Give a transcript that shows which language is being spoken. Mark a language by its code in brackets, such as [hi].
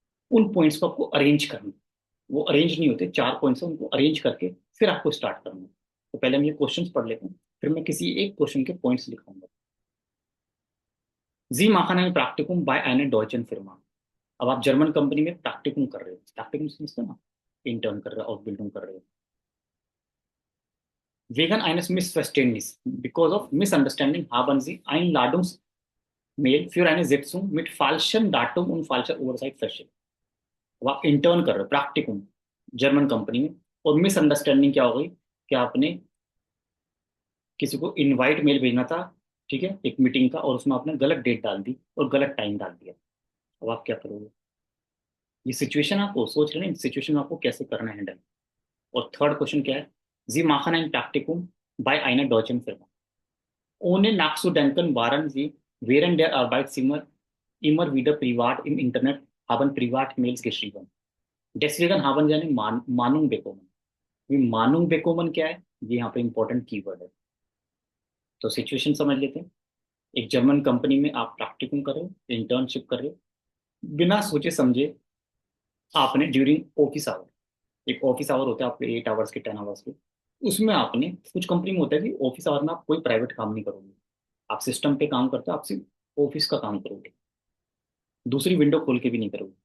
[hi] उन पॉइंट्स को आपको अरेंज करना, वो अरेंज नहीं होते, चार पॉइंट्स है, उनको अरेंज करके फिर आपको स्टार्ट करना है। तो पहले हम ये क्वेश्चंस पढ़ लेते हैं, फिर मैं किसी एक क्वेश्चन के पॉइंट्स लिखाऊंगा। जी माखन है प्रैक्टिकम बाय एने डॉयचन फिर्मा। अब आप जर्मन कंपनी में प्रैक्टिकम कर रहे हो, प्रैक्टिकम समझते हो ना, इंटर्न कर रहे हो, आउटबिल्डिंग कर रहे हो। [de] Wegen eines Missverständnisses, [en] because of misunderstanding [de] haben Sie Einladungsmail für eine Sitzung mit falschem Datum und falscher Uhrzeit verschickt। [hi] अब आप इंटर्न कर रहे हो प्रैक्टिकम जर्मन कंपनी में, और मिसअंडरस्टैंडिंग क्या हो गई कि आपने किसी को इनवाइट मेल भेजना था, ठीक है, एक मीटिंग का, और उसमें आपने गलत डेट डाल दी और गलत टाइम डाल दिया। अब आप क्या करोगे, ये सिचुएशन आपको सोच रहे हैं, सिचुएशन में आपको कैसे करना है हैंडल। और थर्ड क्वेश्चन क्या है, जी माखन [de] ein Praktikum bei einer deutschen Firma, ohne nachzudenken waren sie während der Arbeitszimmer immer wieder privat im Internet, haben Privatmails geschrieben, deswegen haben sie eine Mahnung bekommen। [hi] ये मानुंग बेकोमन क्या है, ये यहाँ पे इंपॉर्टेंट कीवर्ड है। तो सिचुएशन समझ लेते हैं, एक जर्मन कंपनी में आप प्रैक्टिकम कर रहे हो, इंटर्नशिप कर रहे हो, बिना सोचे समझे आपने ड्यूरिंग ऑफिस आवर, एक ऑफिस आवर होता है आपके 8 आवर्स के, 10 आवर्स के, उसमें आपने, कुछ कंपनी में होता है कि ऑफिस आवर में आप कोई प्राइवेट काम नहीं करोगे, आप सिस्टम पे काम करते हो, आप सिर्फ ऑफिस का काम करोगे, दूसरी विंडो खोल के भी नहीं करोगे।